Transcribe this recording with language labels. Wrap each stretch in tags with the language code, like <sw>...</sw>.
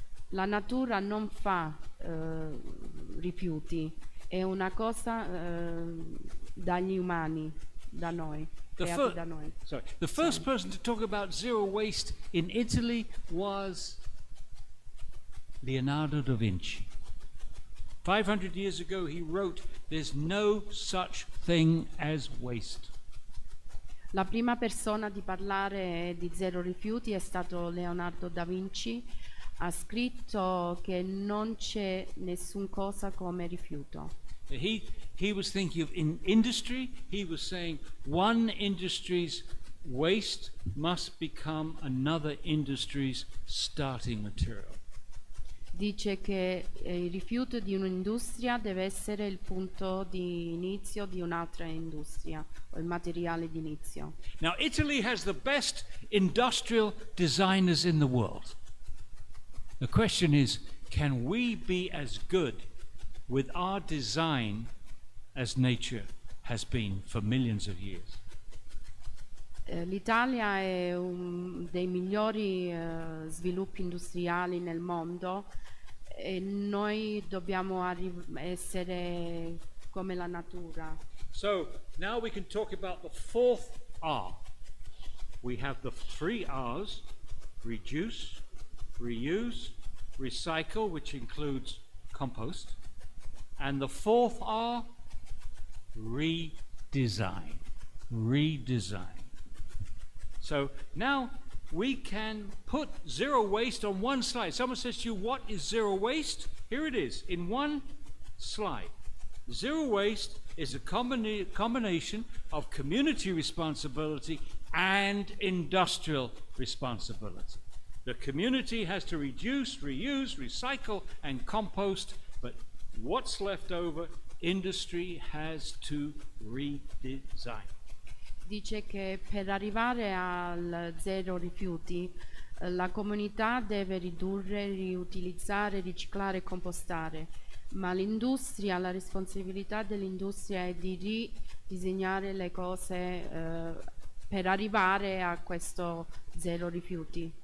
<it>La natura non fa rifiuti, è una cosa dagli umani, da noi, creati da noi.</it> <en>The first person to talk about zero waste in Italy was Leonardo da Vinci. 500 years ago he wrote, "There's no such thing as waste."</en> <it>La prima persona di parlare di zero rifiuti è stato Leonardo da Vinci. Ha scritto che non c'è nessun cosa come rifiuto.</it> <en>He was thinking of in industry. He was saying one industry's waste must become another industry's starting material.</en> <it>Dice che il rifiuto di un'industria deve essere il punto di inizio di un'altra industria, o il materiale di inizio.</it> <en>Now, Italy has the best industrial designers in the world. The question is, can we be as good with our design as nature has been for millions of years?</en> <it>L'Italia è uno dei migliori sviluppi industriali nel mondo e noi dobbiamo essere come la natura.</it> <en>So now we can talk about the fourth R. We have the three R's: reduce, reuse, recycle, which includes compost, and the fourth R, redesign. Redesign. So now we can put zero waste on one slide. Someone says to you, what is zero waste? Here it is in one slide. Zero waste is a combination of community responsibility and industrial responsibility. The community has to reduce, reuse, recycle, and compost, but what's left over, industry has to redesign.</en> <it>Dice che per arrivare al zero rifiuti la comunità deve ridurre, riutilizzare, riciclare e compostare, ma l'industria, la responsabilità dell'industria è di ridisegnare le cose per arrivare a questo zero rifiuti.</it>